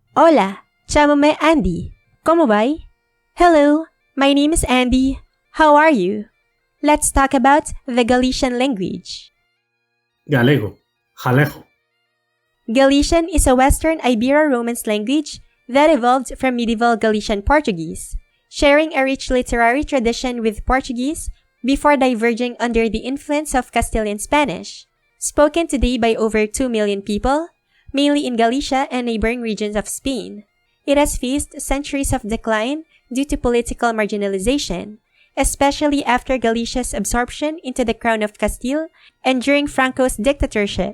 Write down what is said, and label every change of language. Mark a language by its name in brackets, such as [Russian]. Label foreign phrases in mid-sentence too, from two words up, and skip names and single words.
[Galician] Hola, chámame Andy. ¿Cómo vai? [English] Hello, my name is Andy. How are you? Let's talk about the Galician language. [Galician] Galego, jalejo. [English] Galician is a Western Ibero-Romance language that evolved from medieval Galician Portuguese, sharing a rich literary tradition with Portuguese before diverging under the influence of Castilian Spanish. Spoken today by over 2 million people, mainly in Galicia and neighboring regions of Spain, it has faced centuries of decline due to political marginalization, especially after Galicia's absorption into the Crown of Castile and during Franco's dictatorship.